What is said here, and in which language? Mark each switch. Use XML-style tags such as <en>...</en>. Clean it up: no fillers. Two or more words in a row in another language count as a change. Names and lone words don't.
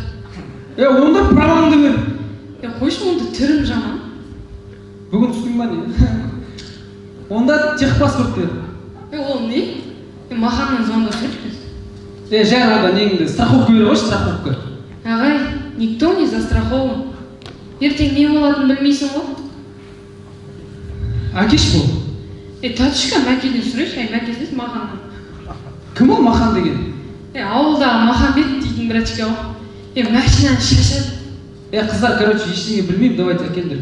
<kk>Онда праваңды бер. Қойшы, онда түрім жаман. Бүгін түстің ба не? Онда техпаспорт бер. Ол не? Маханнан звондап жүрміз. Жай онда неңді страховка беріп қойшы, страховка. Ағай,</kk> <ru>никто не застрахован.</ru> <kk>Ертең не болатынын білмейсің ғой. Әкеш бұл. Татышка, мәкеден сұрайшы, мәкесіз Маханнан. Кім ол Махан деген? Ауылдағы Махамбет дейтін братчика ғой. Машинаны шашады. Қыздар, короче, ештеңе білмеймін, давайте әкелдір.</kk>